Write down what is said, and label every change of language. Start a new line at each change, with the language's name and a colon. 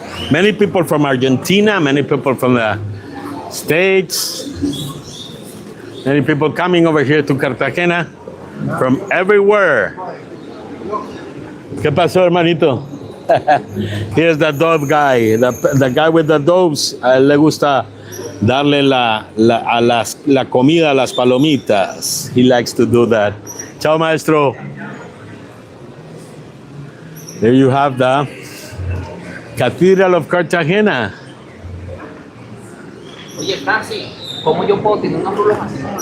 English: Many people from Argentina, many people from the States, many people coming over here to Cartagena from everywhere.
Spanish: ¿Qué pasó, hermanito?
English: Here's the dove guy, the guy with the doves.
Spanish: A él le gusta darle la comida a las palomitas.
English: He likes to do that.
Spanish: Chao, maestro.
English: There you have the Cathedral of Cartagena.
Spanish: Oye, Francis, ¿cómo yo puedo tener unos rulos así?